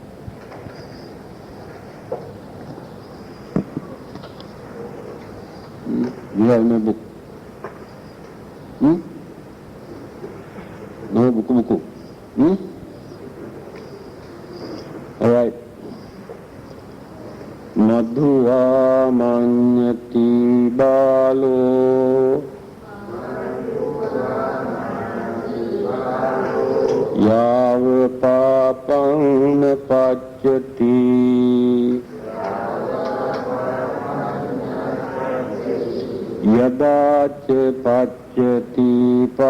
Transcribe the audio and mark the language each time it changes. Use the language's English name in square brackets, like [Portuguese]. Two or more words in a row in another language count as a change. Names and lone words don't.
[English] You have no book? No buku. All right. [Pali] Madhuva manyati balo yava papam na pachyati yada ca pachyati